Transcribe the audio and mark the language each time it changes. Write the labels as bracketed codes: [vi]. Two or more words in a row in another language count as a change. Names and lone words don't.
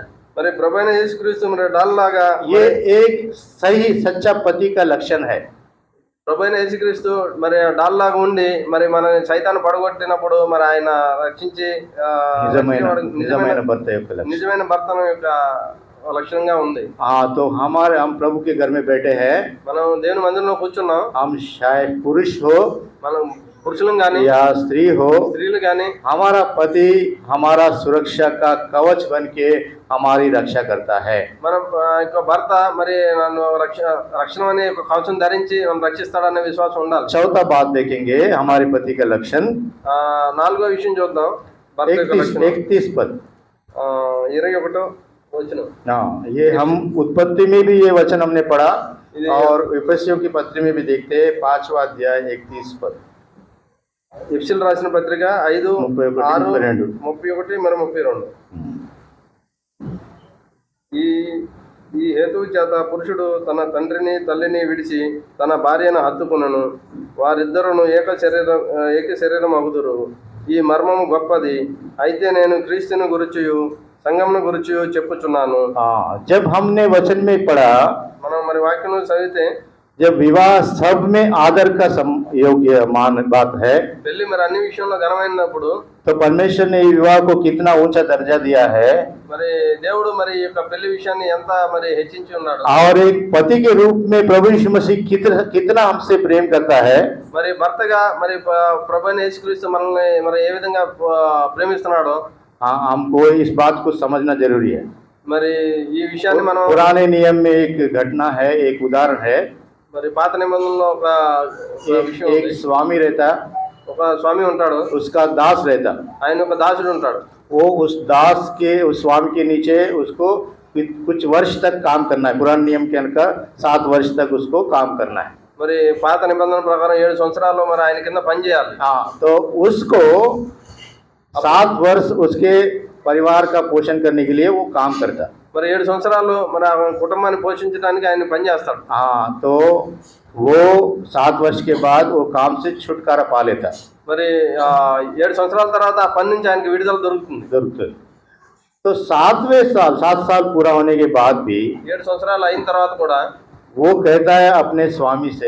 [te] మరి ప్రభువైన యేసుక్రీస్తు మరి డాల్ లాగా [hi] ये एक सही सच्चा पति का लक्षण है. [te] ప్రభు అయిన యేసుక్రీస్తు మరి డాల్లాగా ఉండి మరి మన సైతాన్ని పడగొట్టినప్పుడు మరి ఆయన రక్షించి నిజమైన భర్త యొక్క లక్షణం. నిజమైన భర్తను యొక్క లక్షణంగా ఉంది. [hi] हाँ, तो हम प्रभु के घर में बैठे हैं, [te] మనం దేవుని మందిరంలో కూర్చున్నాం. [hi] हम शायद पुरुष हो [te] మనం పురుషులం గాని [hi] या स्त्री हो, [te] స్త్రీలు గాని [hi] हमारा पति हमारा सुरक्षा का कवच बन के हमारी रक्षा करता है. [te] మన యొక్క భర్త మరి నన్ను రక్షణ అనే ఒక కవచం ధరించి నన్ను రక్షిస్తాడనే విశ్వాసం ఉండాలి. [hi] चौथा बात देखेंगे हमारे पति का लक्षण, [te] నాలుగో విషయం చూద్దాం. భర్త యొక్క లక్షణం [hi] 31 पद. [te] 21 వచనం. [hi] हाँ, ये हम उत्पत्ति में भी ये वचन हमने पढ़ा और इफिसियों की पत्री में भी देखते हैं 5वां अध्याय 31 पद. [te] ఎఫెసీయులకు రాసిన పత్రిక 5, 6, 31 మరి 32. ఈ హేతువు చేత పురుషుడు తన తండ్రిని తల్లిని విడిచి తన భార్యను హత్తుకునను, వారిద్దరును ఏక శరీరం అగుదురు. ఈ మర్మము గొప్పది. అయితే నేను క్రీస్తుని గురుచియు సంఘమును గురుచియు చెప్పుచున్నాను. [hi] जब हमने वचन में पढ़ा, [te] మనం మరి వాక్యం చదివితే [hi] जब विवाह सब में आदर का योग्य मान बात है, [te] పెళ్లి మరి అన్ని విషయంలో ఘనమైనప్పుడు [hi] तो परमेश्वर ने विवाह को कितना ऊंचा दर्जा दिया है [te] మరి దేవుడు మరి ఈ యొక్క పెళ్లి విషయాన్ని ఎంత మరి హెచ్చించి ఉన్నాడు. [hi] और एक पति के रूप में प्रभु यीशु मसीह कितना हमसे प्रेम करता है. [te] మరి భర్తగా మరి ప్రభు అయిన యేసుక్రీస్తు మనల్ని మరి ఏ విధంగా ప్రేమిస్తున్నాడో [hi] हाँ, हमको इस बात को समझना जरूरी है. [te] మరి ఈ విషయాన్ని మనం [hi] पुराने नियम में एक घटना है, एक उदाहरण है. [te] మరి పాత నిబంధనలో ఒక విషయం [hi] एक स्वामी रहता, [te] ఒక స్వామి ఉంటాడు, [hi] उसका दास रहता. [te] ఆయన ఒక దాసుడు ఉంటాడు. [hi] वो उस दास के उस स्वामी के नीचे उसको कुछ वर्ष तक काम करना है. पुराने नियम के अनुसार 7 वर्ष तक उसको काम करना है. [te] మరి పాత నిబంధన ప్రకారం 7 సంవత్సరాలు మరి ఆయన కింద పని చేయాలి. [hi] हाँ, तो उसको 7 वर्ष उसके परिवार का पोषण करने के लिए वो काम करता. [te] మరి 7 సంవత్సరాలు మరి ఆ కుటుంబాన్ని పోషించడానికి ఆయన పని చేస్తాడు. [hi] हाँ, तो वो 7 वर्ष के बाद वो काम से छुटकारा पा लेता. [te] మరి 7 సంవత్సరాల తర్వాత ఆ పని నుంచి ఆయనకి విడుదల దొరుకుతుంది. [hi] तो 7 साल पूरा होने के बाद भी [te] 7 సంవత్సరాలు అయిన తర్వాత కూడా [hi] वो कहता है अपने स्वामी से,